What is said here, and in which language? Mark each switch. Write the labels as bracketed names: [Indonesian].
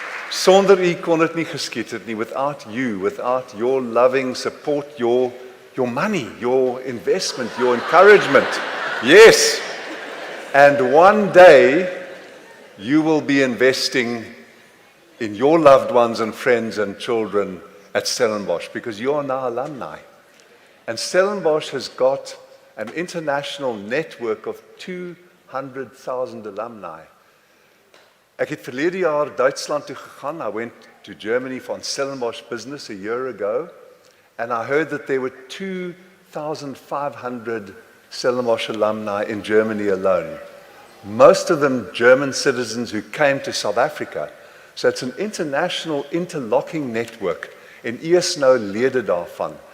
[Afrikaans] Sonder u kon dit nie geskied het nie. [English] Without you, without your loving support, your money, your investment, your encouragement. Yes. And one day, you will be investing in your loved ones and friends and children at Stellenbosch because you are now alumni. And Stellenbosch has got an international network of 200,000 alumni. [Afrikaans] Ek het verlede jaar Duitsland toe gegaan. [English] I went to Germany for Stellenbosch Business a year ago, and I heard that there were 2,500 Stellenbosch alumni in Germany alone. Most of them German citizens who came to South Africa. So it's an international interlocking network. [Afrikaans] En u is nou lede daarvan.